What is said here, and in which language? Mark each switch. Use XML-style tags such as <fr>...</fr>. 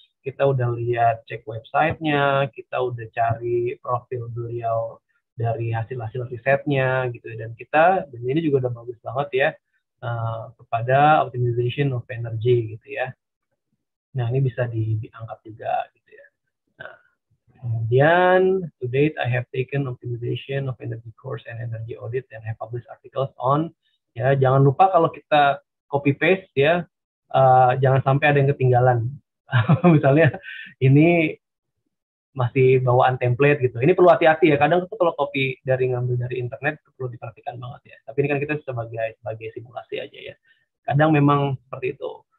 <id>Kita udah lihat cek websitenya, kita udah cari profil beliau dari hasil-hasil risetnya gitu, dan ini juga udah bagus banget ya kepada optimization of energy gitu ya. Nah, ini bisa diangkat juga gitu ya. Nah, kemudian</id> <en>to date I have taken optimization of energy course and energy audit and have published articles on ya.</en> <id>Jangan lupa kalau kita copy paste ya, jangan sampai ada yang ketinggalan. Misalnya ini masih bawaan template gitu. Ini perlu hati-hati ya. Kadang itu kalau copy ngambil dari internet itu perlu diperhatikan banget ya. Tapi ini kan kita sebagai simulasi aja ya. Kadang memang seperti itu.</id>